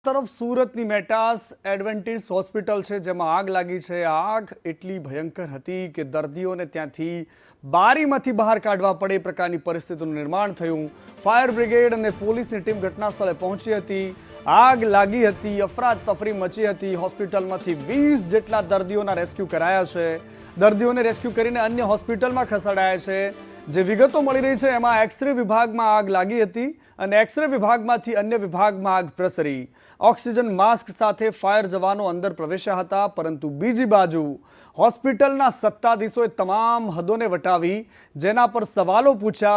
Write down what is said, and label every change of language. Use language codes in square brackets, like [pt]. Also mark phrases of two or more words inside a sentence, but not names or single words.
[gu] તરફ સુરતની મેટાસ એડવેન્ટિસ હોસ્પિટલ છે જેમાં આગ લાગી છે। આગ એટલી ભયંકર હતી કે દર્દીઓને ત્યાંથી બારીમાંથી બહાર કાઢવા પડે પ્રકારની પરિસ્થિતિનું નિર્માણ થયું। [en] fire brigade [gu] અને પોલીસની ટીમ ઘટના સ્થળે પહોંચી હતી। આગ લાગી હતી, અફરાતફરી મચી હતી। होस्पिટલમાંથી 20 જેટલા દર્દીઓના રેસ્ક્યુ કરાયા છે। દર્દીઓને રેસ્ક્યુ કરીને અન્ય હોસ્પિટલમાં ખસેડાયા છે। જે વિગતો મળી રહી છે એમાં એક્સરે વિભાગમાં આગ લાગી હતી અને એક્સરે વિભાગમાંથી અન્ય વિભાગમાં આગ પ્રસરી। [en] oxygen mask [gu] સાથે ફાયર જવાનો અંદર પ્રવેશ્યા હતા, પરંતુ બીજી બાજુ હોસ્પિટલના સત્તાધીશોએ તમામ હદોને વટાવી, જેના પર સવાલો પૂછ્યા।